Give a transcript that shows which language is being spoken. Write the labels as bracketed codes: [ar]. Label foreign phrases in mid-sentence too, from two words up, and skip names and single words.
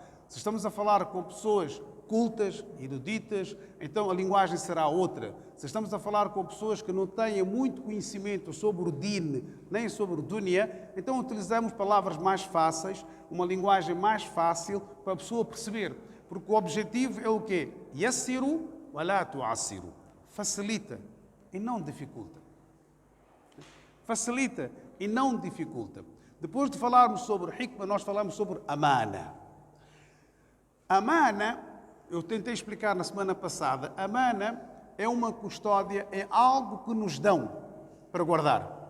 [pt] Se estamos a falar com pessoas cultas, eruditas, então a linguagem será outra. Se estamos a falar com pessoas que não têm muito conhecimento sobre o din, nem sobre o dunya, então utilizamos palavras mais fáceis, uma linguagem mais fácil para a pessoa perceber. Porque o objetivo é o quê? [ar] يسروا ولا تعسروا. [pt] Facilita e não dificulta. Facilita e não dificulta. Depois de falarmos sobre hikmah, nós falamos sobre amana. Amana, eu tentei explicar na semana passada, amana é uma custódia, é algo que nos dão para guardar.